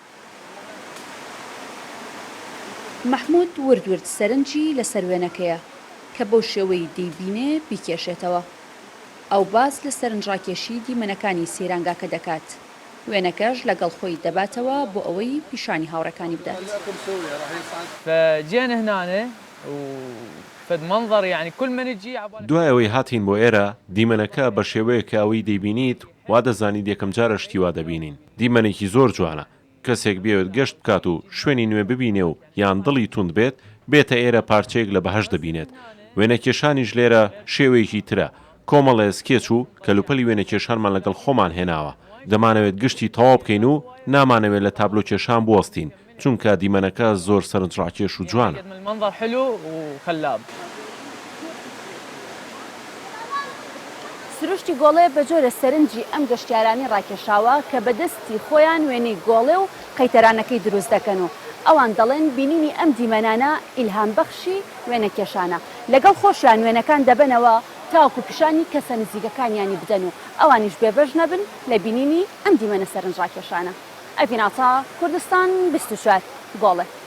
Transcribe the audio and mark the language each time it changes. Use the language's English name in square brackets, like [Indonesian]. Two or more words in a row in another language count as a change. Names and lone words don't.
[Central Kurdish] مەحموود وردورد سەرنجی لە سەروێنەکەیە کە بەو شێوەی دەیبینێ بیکێشێتەوە ئەو باز لە سەرنجڕاکێشی دیمەنەکانی سەیرانگاکە دەکات وێنەکەش لەگەڵ خۆی دەباتەوە بۆ ئەوەی پیشانی هاوڕەکانی بدات [Arabic] فجينا هنا وفد منظر يعني كل من يجي [Central Kurdish] دوایەوەی هاتین بۆ ئێرە دیمەنەکە بە شێوەیەکە ئەوەی دەیبینیت وا دەزانیت یەکەم جارە شتی وا دەبینین دیمەنێکی زۆر جوانە کەسێک بێت گەشت بکات و شوێنی نوێ ببینێ و یان دڵی توند بێت بێتە ئێرە پارچەیەک لە بەهەش دەبینێت وێنەکێشانیش لێرە شێوەیەکی ترە کۆمەڵێ سکێچ و کەلوپەلی وێنەکێشانمان لەگەڵ خۆمان هێناوە دەمانەوێت گشتی تەواو بکەین و نامانەوێت لە تابلۆ کێشان بوەستین چونکە دیمەنەکە زۆر سەرنجڕاکێش و جوانە [Arabic] المنظر حلو وخلاب [Central Kurdish] سروشتی گۆڵێ بە جۆرە سەرنجی ئەم گەشتیارانی ڕاکێشاوە کە بەدەستی خۆیان وێنەی گۆڵێ و قەیتەرانەکەی دروست دەکەن و ئەوان دەڵێن بینینی ئەم دیمەنانە ئیلهام بەخشی وێنەکێشانە لەگەڵ خۆشیان وێنەکان دەبنەوە تاوکو پیشانی کەسە نزیگەکانیانی بدەن و ئەوانیش بێبەش نەبن لە بینینی ئەم دیمەنە سەرنج ڕاکێشانە ئەڤیناتا کوردستان 24 گۆڵێ